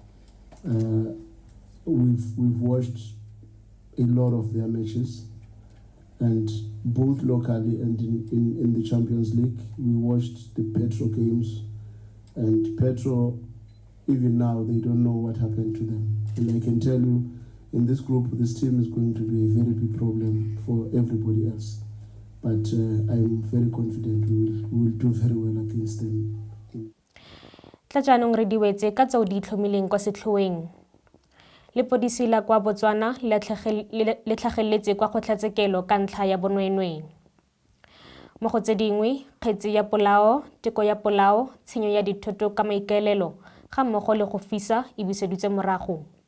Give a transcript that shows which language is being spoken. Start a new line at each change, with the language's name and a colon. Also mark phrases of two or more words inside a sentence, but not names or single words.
English: We've watched a lot of their matches, and both locally and in the Champions League, we watched the Petro games, and Petro, even now, they don't know what happened to them. And I can tell you, in this group, this team is going to be a very big problem for everybody else. But I'm very confident we will do very well against them.
Tswana: Tlajanong re diwetse ka tseo di itlhomileng kwa setlhoeng. Lepodisi la kwa Botswana le tlhagelletse kwa kgotlhatshekelo ka ntlha ya bonweenwee. Mo go tse dingwe, Kgetse ya polao, teko ya polao, tshenyo ya dithoto ka maikaelelo, ga mmogo le go fisa e buseditswe morago.